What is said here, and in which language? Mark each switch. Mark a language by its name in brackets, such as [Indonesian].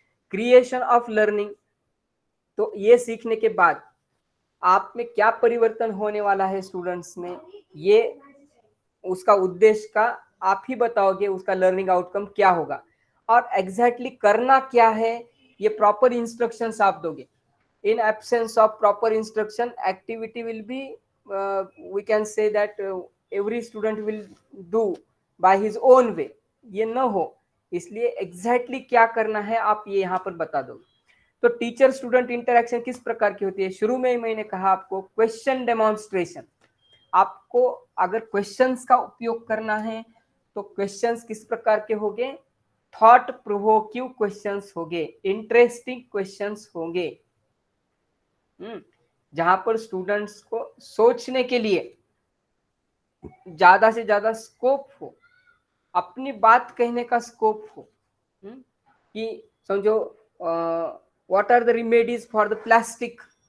[English] creation of learning, [Hindi] तो ये सीखने के बाद आप में क्या परिवर्तन होने वाला है स्टूडेंट्स में, ये उसका उद्देश्य का आप ही बताओगे, उसका लर्निंग आउटकम क्या होगा और एग्जैक्टली करना क्या है, ये प्रॉपर इंस्ट्रक्शंस आप दोगे। [English] in absence of proper instruction activity will be we can say that every student will do by his own way, [Hindi] ये न हो, इसलिए एग्जैक्टली क्या करना है आप ये यहाँ पर बता दो। तो टीचर स्टूडेंट इंटरेक्शन किस प्रकार की होती है, शुरू में ही मैंने कहा आपको क्वेश्चन डेमोन्स्ट्रेशन। आपको अगर क्वेश्चंस का उपयोग करना है तो क्वेश्चंस किस प्रकार के होंगे, थॉट प्रोवोकिव क्वेश्चंस होंगे, इंटरेस्टिंग क्वेश्चंस होंगे, जहां पर स्टूडेंट्स को सोचने के लिए ज्यादा से ज्यादा स्कोप हो, अपनी बात कहने का स्कोप हो, कि समझो [English] what are the remedies for the plastic,